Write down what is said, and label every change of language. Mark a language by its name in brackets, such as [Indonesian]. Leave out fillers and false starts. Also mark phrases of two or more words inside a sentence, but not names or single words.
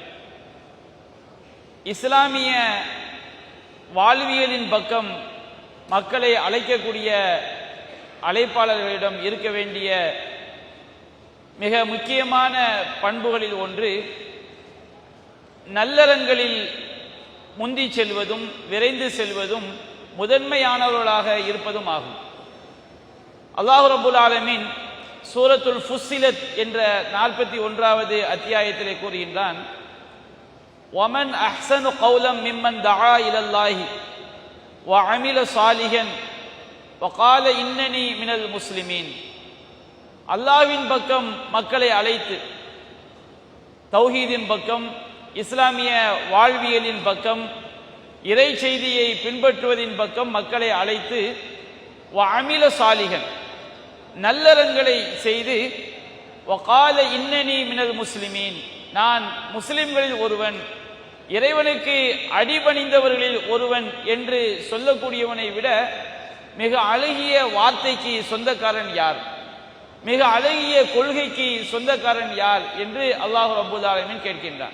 [Tamil] இஸ்லாமிய வாழ்வியலின் பக்கம் மக்களை அழைக்கக்கூடிய அழைப்பாளர்களிடம் இருக்க வேண்டிய மிக முக்கியமான பண்புகளில் ஒன்று நல்லறங்களில் முந்தி செல்வதும் விரைந்து செல்வதும் முதன்மையானவர்களாக இருப்பதும் ஆகும். அல்லாஹ் [Arabic] رب العالمين [Tamil] சூரத்துல் ஃபுஸ்ஸிலத் என்ற 41வது அத்தியாயத்திலே கூறுகின்றான், [Arabic] وَمَنْ أَحْسَنُ قَوْلًا مِمَّنْ دَعَا إِلَى اللَّهِ وَعَمِلَ صَالِحًا وَقَالَ إِنَّنِي مِنَ الْمُسْلِمِينَ. [Tamil] அல்லாஹ்வின் பக்கம் மக்களை அழைத்து, தௌஹீதின் பக்கம், இஸ்லாமிய வாழ்வியலின் பக்கம், இறை செய்தியை பின்பற்றுவதின் பக்கம் மக்களை அழைத்து, [Arabic] وَعَمِلَ صَالِحًا, [Tamil] நல்லறங்களை செய்து, [Arabic] وَقَالَ إِنَّنِي مِنَ الْمُسْلِمِينَ, [Tamil] நான் முஸ்லிம்களில் ஒருவன், இறைவனுக்கு அடிபணிந்தவர்களில் ஒருவன் என்று சொல்லக்கூடியவனை விட மிக அழகிய வார்த்தைக்கு சொந்தக்காரன் யார், மிக அழகிய கொள்கைக்கு சொந்தக்காரன் யார் என்று அல்லாஹ் [Arabic] رب العالمين [Tamil] கேட்கின்றான்.